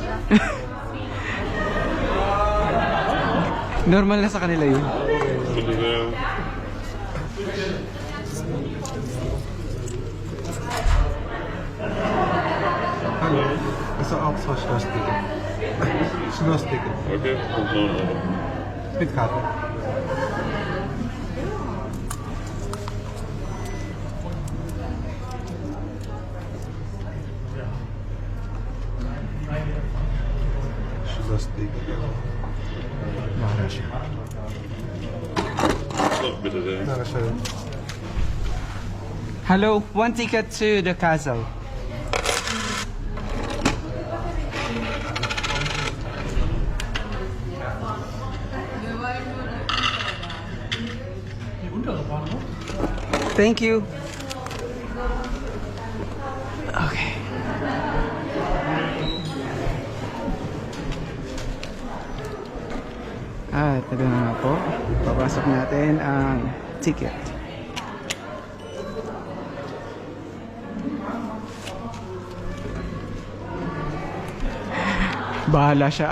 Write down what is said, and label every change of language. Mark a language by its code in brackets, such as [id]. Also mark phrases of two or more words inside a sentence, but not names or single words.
[tl] Normal na sa kanila yun. [de] Bitte sehr. Hallo. Ist auch so Schloss-Ticket. Schloss-Ticket. Okay, 5 Euro. Mit Karte. Schloss-Ticket. [tl] Bahala siya. [de] So, bitte sehr. Dankeschön. [en] Hello, one ticket to the castle. Thank you. [tl] Okay. At ito na nga po. Papasok natin ang ticket. Bahala siya.